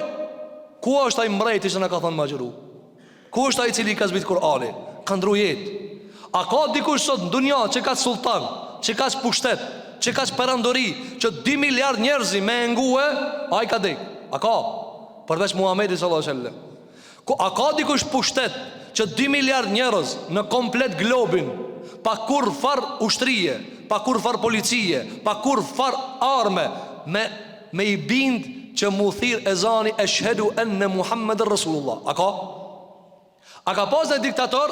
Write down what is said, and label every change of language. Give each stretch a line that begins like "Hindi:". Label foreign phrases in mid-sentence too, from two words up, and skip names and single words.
Albanian: Ku është ai mbreti që na ka thonë më agjeru? Ku është ai i cili ka zbrit Kur'ani? Ka ndru jetë. A ka dikush sot në dunja që ka sultan, që ka pushtet, që ka perandori, që 2 miliard njerëzi me ngue, a i ka dek? A ka? Përveç Muhamedi
Arabic: صلى الله عليه وسلم.
Albanian: A ka dikush pushtet që 2 miliard njerëz në komplet globin, pa kur far ushtrije, pa kur far policie, pa kur far arme, me i bind që mu thirë ezani
Arabic: أشهد أن محمدا رسول الله?
Albanian: A ka? A ka pas dhe diktator?